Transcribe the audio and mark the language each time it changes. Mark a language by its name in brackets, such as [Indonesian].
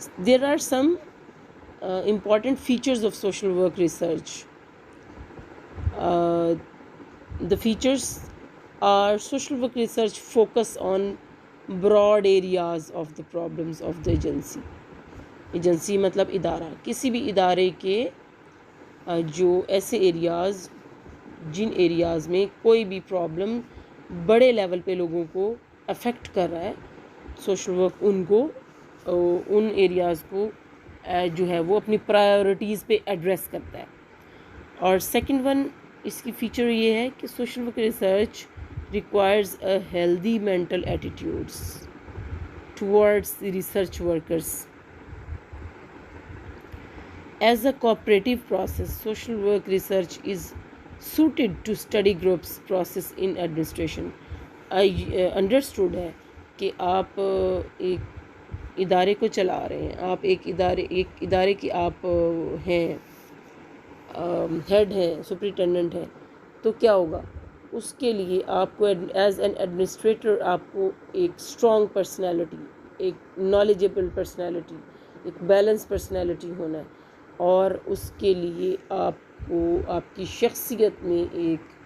[English] There are some important features of social work research. The features are social work research focus on broad areas of the problems of the agency. [Urdu] Agency مطلب ادارہ، کسی بھی ادارے کے جو ایسے areas جن ایریاز میں کوئی بھی پرابلم بڑے لیول پہ لوگوں کو افیکٹ کر رہا ہے، سوشل ورک ان ایریاز کو جو ہے وہ اپنی پرائیورٹیز پہ ایڈریس کرتا ہے. اور سیکنڈ ون اس کی فیچر یہ ہے کہ [English] Social work research requires a healthy mental attitudes towards the research workers. As a cooperative process, social work research is suited to study groups process in administration. [Urdu] Understood ہے کہ آپ ایک ادارے کو چلا رہے ہیں، آپ ایک ادارے کی آپ ہیں، ہیڈ ہیں، سپرنٹینڈنٹ ہیں، تو کیا ہوگا؟ اس کے لیے آپ کو [English] as an administrator [Urdu] آپ کو ایک اسٹرانگ پرسنالٹی، ایک نالجبل پرسنالٹی، ایک بیلنس پرسنالٹی ہونا ہے، اور اس کے لیے آپ کو آپ کی شخصیت میں ایک